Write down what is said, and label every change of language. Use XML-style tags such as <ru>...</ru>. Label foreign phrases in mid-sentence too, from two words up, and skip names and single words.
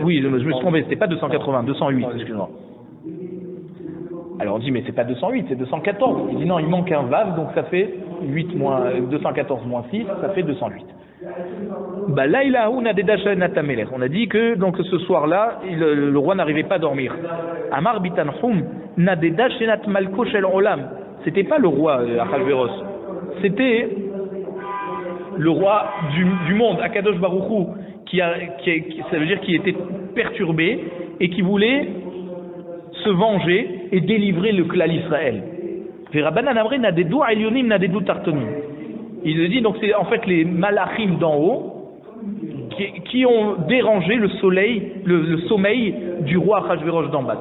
<fr>Oui, je me suis trompé, c'était pas 280, 208, excuse-moi. Alors on dit mais c'est pas 208, c'est 214. Il dit non, il manque un Vav, donc ça fait 214 moins 6, ça fait 208. Bah là il a on a dit que donc ce soir-là, le roi n'arrivait pas à dormir.</fr> <he>אמר ר' תנחום נדדה שנת מלכו של עולם.</he> <fr>C'était pas le roi Achashverosh, c'était le roi du monde,</fr> <he>הקדוש ברוך הוא,</he> <fr>ça veut dire qu'il était perturbé et qui voulait se venger et délivrer le clan Israël. Il le dit, donc c'est en fait les malachim d'en haut qui ont dérangé le sommeil du roi Achashverosh d'en bas.</fr>